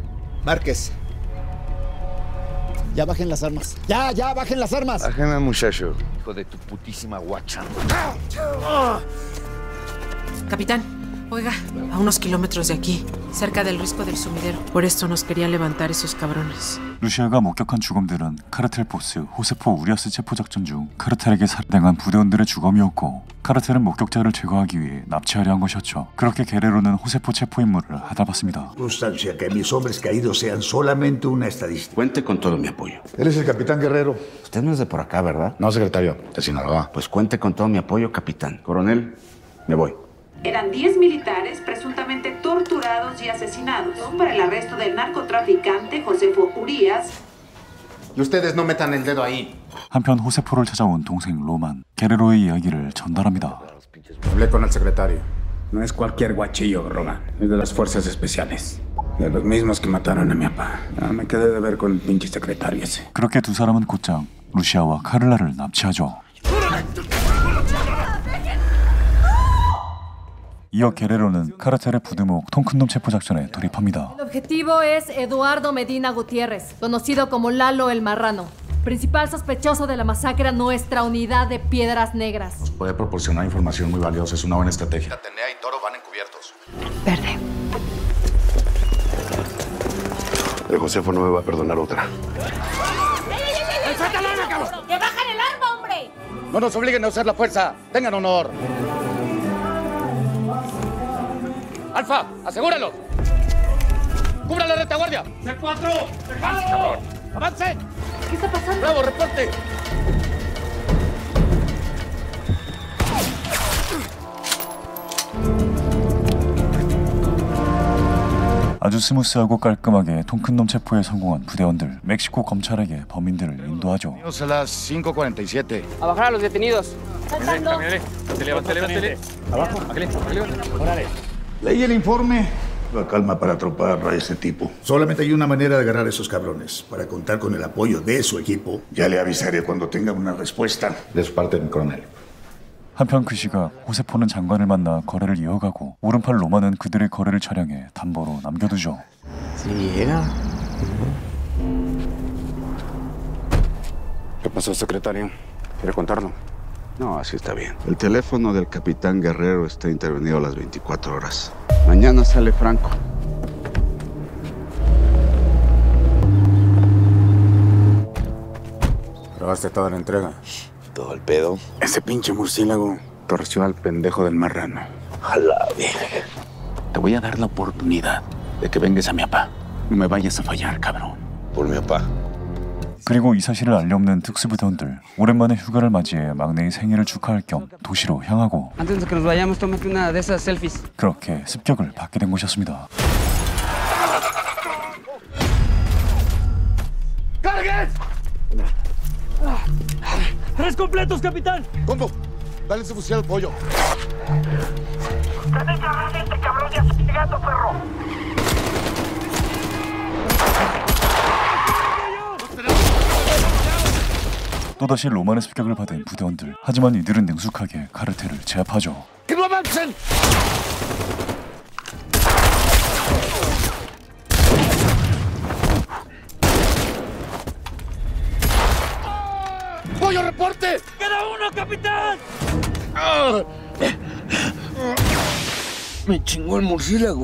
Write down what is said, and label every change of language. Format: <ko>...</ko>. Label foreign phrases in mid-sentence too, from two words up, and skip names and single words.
<es>Márquez. Ya bajen las armas. Ya, bajen las armas. Bajen, muchacho. Hijo de tu putísima guacha. Capitán, oiga, a unos kilómetros de aquí, cerca del risco del sumidero. Por esto nos querían levantar esos cabrones.</es> <ko>루시아가 목격한 주검들은 카르텔 보스 호세포 우리아스 체포 작전 중 카르텔에게 살해당한 부대원들의 주검이었고 카르텔은 목격자를 제거하기 위해 납치하려 한 것이었죠. 그렇게 게레로는 호세포 체포 임무를 하다봤습니다.</ko> <es>Constancia que mis hombres caídos sean solamente una estadística. Cuente con todo mi apoyo. Él es el capitán Guerrero. Usted no es de por acá, ¿verdad? No, secretario, de Sinaloa. Pues cuente con todo mi apoyo, capitán. Coronel, me voy. Eran 10 militares presuntamente torturados y asesinados para el arresto del narcotraficante Josefo Urías. Y ustedes no metan el dedo ahí.</es> <ko>한편 호세포를 찾아온 동생 로만, 게레로의 이야기를 전달합니다.</ko> <es>Hablé con el secretario. No es cualquier guachillo, Roma. Es de las fuerzas especiales. De los mismos que mataron a mi papá. Me quedé de ver con el pinche secretario ese.</es> <ko>그렇게 두 사람은 곧장 루시아와 카를라를 납치하죠. 이어 게레로는 카르텔의 부두목 통큰놈 체포 작전에 돌입합니다.</ko> <es>El objetivo es Eduardo Medina Gutiérrez, conocido como Lalo el Marrano, principal sospechoso de la masacre a nuestra unidad de Piedras Negras. Nos puede proporcionar información muy valiosa. Es una buena estrategia. Atenea y Toro van encubiertos. Verde. El Josefo no me va a perdonar otra. ¡Que bajen el arma, hombre! No nos obliguen a usar la fuerza. Tengan honor. Alfa, asegúralo. ¡Cubra la retaguardia! ¡C4! ¡Dejalo! ¡Avance! ¿Qué está pasando? ¡Bravo, reporte!</es> <ko>아주 스무스하고 깔끔하게 통큰놈 체포에 성공한 부대원들. 멕시코 검찰에게 범인들을 인도하죠.</ko> <es>A las 5:47. A bajar a los detenidos. Abajo. Leí el informe. La calma para atrapar a ese tipo. Solamente hay una manera de agarrar a esos cabrones. Para contar con el apoyo de su equipo. Ya le avisaré cuando tenga una respuesta. De su parte, mi coronel.</es> <ko>한편 그 시각 호세포는 장관을 만나 거래를 이어가고 오른팔 로마는 그들의 거래를 촬영해 담보로 남겨두죠.</ko> <es>¿Qué pasó, secretario? ¿Quiere contarlo? No, así está bien. El teléfono del capitán Guerrero está intervenido a las 24 horas. Mañana sale Franco. ¿Grabaste toda la entrega? Todo el pedo. Ese pinche murciélago torció al pendejo del marrano. A la verga. Te voy a dar la oportunidad de que vengas a mi papá. No me vayas a fallar, cabrón. Por mi papá.</es> <ko>그리고 이 사실을 알려없는 특수부대원들. 오랜만에 휴가를 맞이해 막내의 생일을 축하할 겸 도시로 향하고</ko> <es>Antes de que nos vayamos, tómate una de esas selfies.</es> <ko>그렇게 습격을 받게 된 것이었습니다.</ko> <es>¡Carguen! ¡Tres completos, capitán! Combo, dale ese fusil al pollo. ¡Tenés que agarrar a este cabrón ya llegando, perro!</es> <ko>또다시 로만의 습격을 받은 부대원들. 하지만 이들은 능숙하게 카르텔을 제압하죠.</ko> <es>¡Que no avancen! ¡Pollo, reporte! ¡Queda uno, capitán! Me chingó el murciélago.</es>